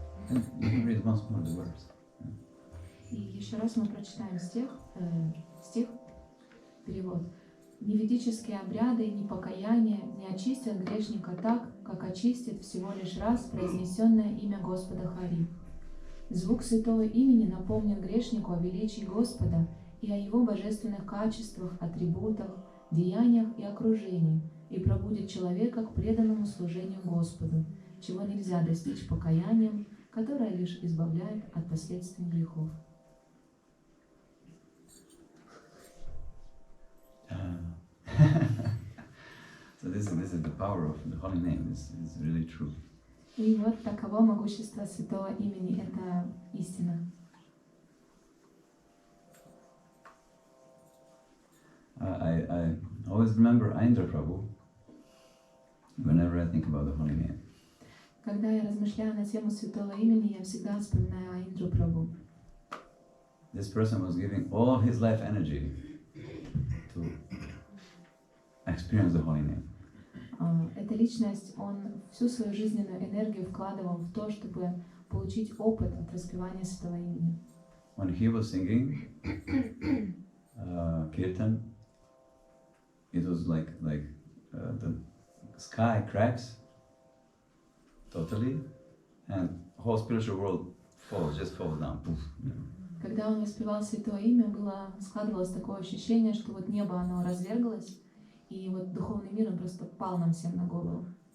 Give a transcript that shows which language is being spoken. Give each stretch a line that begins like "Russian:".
English: You read once more the words.
Russian: И еще раз мы прочитаем стих, перевод. «Ни ведические обряды, ни покаяние не очистят грешника так, как очистит всего лишь раз произнесенное имя Господа Хари. Звук святого имени напомнит грешнику о величии Господа и о его божественных качествах, атрибутах, деяниях и окружении, и пробудит человека к преданному служению Господу, чего нельзя достичь покаянием, которое лишь избавляет от последствий грехов».
English: So this is the power of the holy name. It's really true.
Russian: И вот таково могущество святого имени, это истина.
English: I always remember Aindra Prabhu whenever I think about the holy name.
Russian: Когда я размышляю на тему святого имени, я всегда вспоминаю Аиндру Прабху.
English: This person was giving all his life energy to experience the holy name.
Russian: Эта личность, он всю свою жизненную энергию вкладывал в то, чтобы получить опыт от распевания святого имени.
English: When he was singing Kirtan, it was like the sky cracks totally, and whole spiritual world just falls down. Poof.
Russian: Когда он воспевал святое имя, складывалось такое ощущение, что вот небо, оно разверглось, и вот духовный мир, он просто пал нам всем на голову.